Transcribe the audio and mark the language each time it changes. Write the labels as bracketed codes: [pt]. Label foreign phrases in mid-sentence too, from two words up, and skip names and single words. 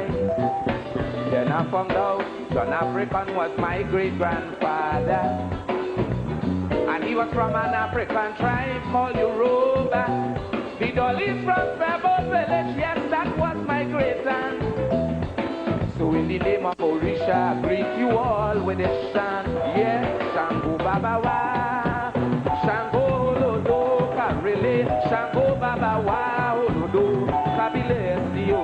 [en] Then I found out John African was my great-grandfather, and he was from an African tribe called Yoruba. The Dolly's from Febo village, yes, that was my great-aunt. So in In the name of Orisha, I greet you all with a chant. Yes, [yo] Shango Baba Wa, Shango Lodo Karele, Shango Baba Wa, Olodo Kabile Sio.